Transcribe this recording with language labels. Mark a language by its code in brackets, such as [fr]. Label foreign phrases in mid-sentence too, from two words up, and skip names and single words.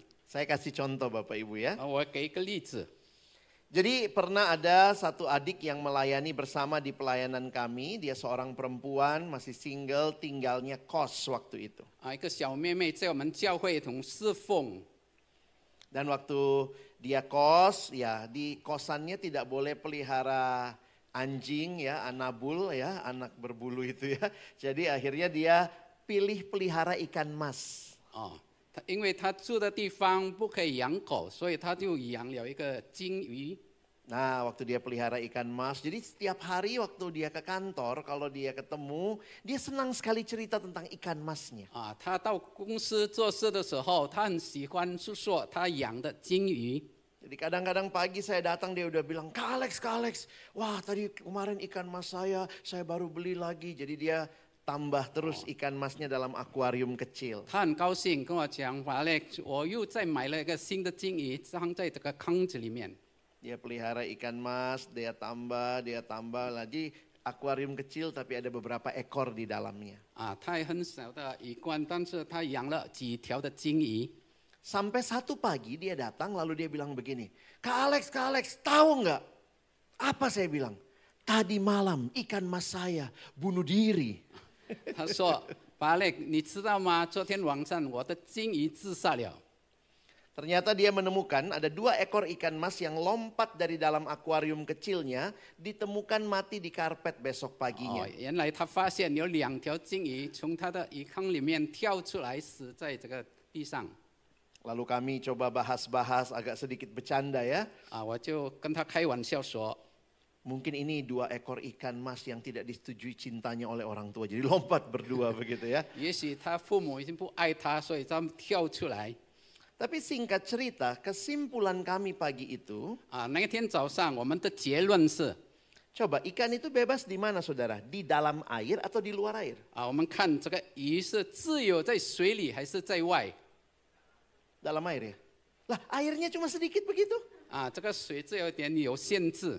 [id] Saya kasih contoh Bapak Ibu ya. [zh] 我给一个例子。 [id] Jadi pernah ada satu adik yang melayani bersama di pelayanan kami. Dia seorang perempuan, masih single, tinggalnya kos waktu itu. [zh] 一个小妹妹在我们教会同侍奉。 [id] Dan waktu dia kos, ya di kosannya tidak boleh pelihara anjing ya, anabul ya, anak berbulu itu ya. Jadi akhirnya dia pilih pelihara ikan mas. [zh] 因为他住的地方不可以养狗，所以他就养了一个金鱼。 [id] Nah, waktu dia pelihara ikan mas, jadi setiap hari waktu dia ke kantor, kalau dia ketemu, dia senang sekali cerita tentang ikan masnya. [zh] 他到公司做事的时候，他很喜欢诉说他养的金鱼。 [id] Jadi kadang-kadang pagi saya datang dia udah bilang, Kak Alex, wah tadi kemarin ikan mas saya baru beli lagi. Jadi dia tambah terus ikan masnya dalam akuarium kecil. [zh] 他很高兴跟我讲，法勒，我又再买了一个新的金鱼，放在这个坑子里面。 [id] Dia pelihara ikan mas, dia tambah lagi akuarium kecil tapi ada beberapa ekor di dalamnya. [zh] 他也很小的鱼缸，但是他养了几条的金鱼。 [id] Sampai satu pagi dia datang lalu dia bilang begini, Kak Alex, tahu nggak? Apa saya bilang? Tadi malam ikan mas saya bunuh diri. [zh] 他说：“法勒，你知道吗？昨天晚上我的金鱼自杀了。” [id] Ternyata dia menemukan ada 2 ekor ikan mas yang lompat dari dalam akuarium kecilnya, ditemukan mati di karpet besok paginya. [zh] 原来他发现有2条金鱼从他的鱼缸里面跳出来，死在这个地上。 [id] Lalu kami coba bahas-bahas agak sedikit bercanda ya. [zh] 我就跟他开玩笑说。 [id] Mungkin ini 2 ekor ikan mas yang tidak disetujui cintanya oleh orang tua. Jadi lompat berdua begitu ya. [zh] 也许他父母已经不爱他，所以他们跳出来。 [id] Tapi singkat cerita, kesimpulan kami pagi itu. [zh] 那一天早上，我们的结论是， [id] Coba ikan itu bebas di mana saudara? Di dalam air atau di luar air? [zh] 我们看这个鱼是自由在水里还是在外？ [id] Dalam air ya? Lah airnya cuma sedikit begitu. [zh] 这个水只有点有限制。